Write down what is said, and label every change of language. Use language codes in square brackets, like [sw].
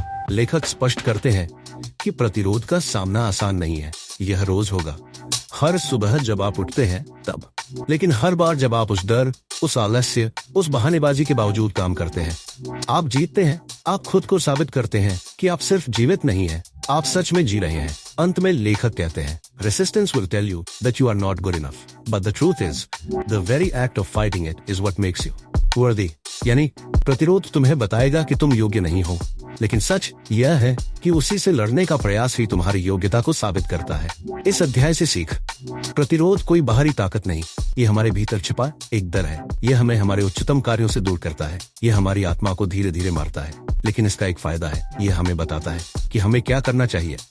[hi] लेखक स्पष्ट करते हैं कि प्रतिरोध का सामना आसान नहीं है। यह रोज होगा, हर सुबह जब आप उठते हैं तब। लेकिन हर बार जब आप उस डर, उस आलस्य, उस बहानेबाजी के बावजूद काम करते हैं, आप जीतते हैं। आप खुद को साबित करते हैं कि आप सिर्फ जीवित नहीं हैं, आप सच में जी रहे हैं। अंत में लेखक कहते हैं, [en] Resistance will tell you that you are not good enough, but the truth is, the very act of fighting it is what makes you worthy. [hi] यानी प्रतिरोध तुम्हें बताएगा कि तुम योग्य नहीं हो, लेकिन सच यह है कि उसी से लड़ने का प्रयास ही तुम्हारी योग्यता को साबित करता है। इस अध्याय से सीख, प्रतिरोध कोई बाहरी ताकत नहीं, ये हमारे भीतर छिपा एक डर है। यह हमें हमारे उच्चतम कार्यों से दूर करता है। यह हमारी आत्मा को धीरे धीरे मारता है, लेकिन इसका एक फायदा है, यह हमें बताता है कि हमें क्या करना चाहिए।